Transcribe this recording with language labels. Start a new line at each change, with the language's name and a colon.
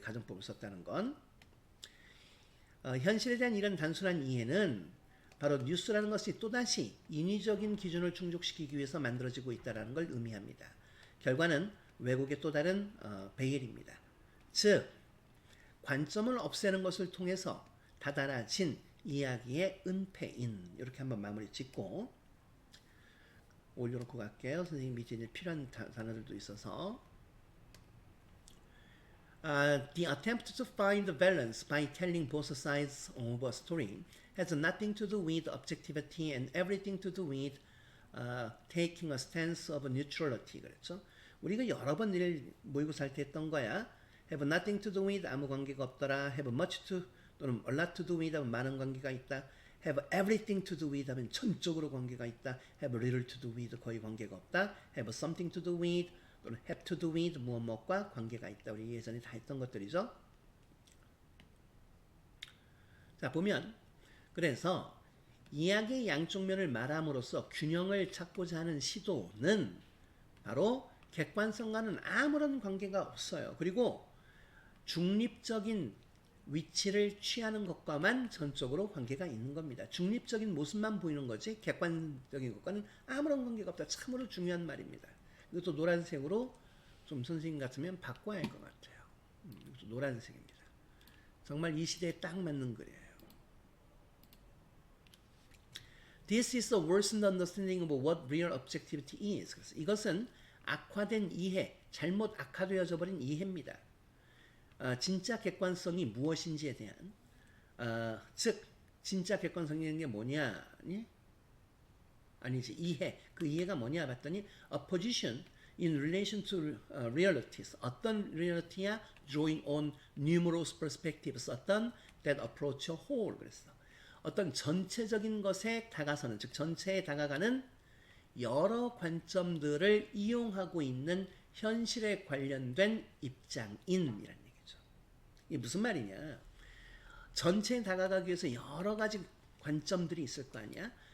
Korean: 가정법을 썼다는 건. 현실에 대한 이런 단순한 이해는 바로 뉴스라는 것이 또다시 인위적인 기준을 충족시키기 위해서 만들어지고 있다는 걸 의미합니다. 결과는 왜곡의 또 다른 베일입니다. 즉 관점을 없애는 것을 통해서 다다라진 이야기의 은폐인 이렇게 한번 마무리 짓고 올려놓고 갈게요. 선생님 밑에 이제 필요한 단어들도 있어서
English: The attempt to find the balance by telling both sides of a story has nothing to do with objectivity and everything to do with taking a stance of neutrality.
Korean: 그랬죠? 우리가 여러 번 일 모의고사 할 때 했던 거야.
English: Have nothing to do with
Korean: 아무 관계가 없더라.
English: Have much to 또는 a lot to do with
Korean: 하면 많은 관계가 있다.
English: Have everything to do with
Korean: 하면 전적으로 관계가 있다.
English: Have little to do with
Korean: 거의 관계가 없다.
English: Have something to do with 또는 have to do with
Korean: 무엇과 관계가 있다. 우리 예전에 다 했던 것들이죠. 자 보면 그래서 이야기의 양쪽 면을 말함으로써 균형을 찾고자 하는 시도는 바로 객관성과는 아무런 관계가 없어요. 그리고 중립적인 위치를 취하는 것과만 전적으로 관계가 있는 겁니다. 중립적인 모습만 보이는 거지 객관적인 것과는 아무런 관계가 없다. 참으로 중요한 말입니다. 이것도 노란색으로 좀 선생님 같으면 바꿔야 할 것 같아요. 이것도 노란색입니다. 정말 이 시대에 딱 맞는 글이에요.
English: This is a worsened understanding of what real objectivity is.
Korean: 그래서 이것은 악화된 이해, 잘못 악화되어져 버린 이해입니다. 진짜 객관성이 무엇인지에 대한 즉 진짜 객관성이라는 게 뭐냐? 아니지 이해. 그 이해가 뭐냐 봤더니
English: a position in relation to realities.
Korean: 어떤 reality야?
English: drawing on numerous perspectives. 어떤 that approach a whole.
Korean: 그랬어. 어떤 전체적인 것에 다가서는 즉 전체에 다가가는 여러 관점들을 이용하고 있는 현실에 관련된 입장인이라는 얘기죠. 이게 무슨 말이냐? 전체에 다가가기 위해서 여러 가지 관점들이 있을 거 아니야?